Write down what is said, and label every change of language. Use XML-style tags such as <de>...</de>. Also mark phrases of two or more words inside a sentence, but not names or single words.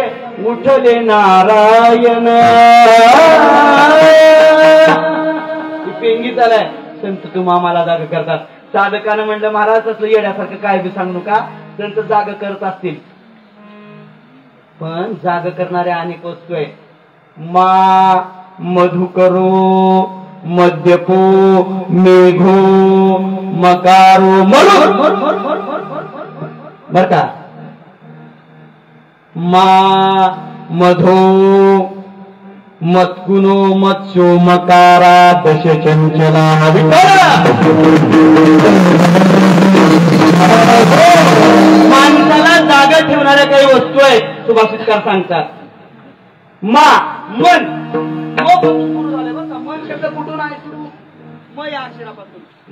<mr>उठले नारायण. पेंगी चालाय. संत तुम्हा आम्हाला जाग करतात. साधकानं म्हणलं महाराज असलं येड्यासारखं काय बी सांगू नका. संत जाग करत असतील, पण जाग करणाऱ्या अनेक वस्तू आहेत.</mr> <sa>मा मधुकरो मद्यपो मेघो मकारो</sa> <mr>म्हणून बर का</mr> <sa>मा मधो मत्कुनो मत्स्यो मकारा दश चंचला</sa> <mr>माणसाला जागा ठेवणाऱ्या काही वस्तू आहेत सुभाषितकार सांगतात. मा मन मन शब्द कुठून आहे सुरू म या अक्षरापासून.</mr>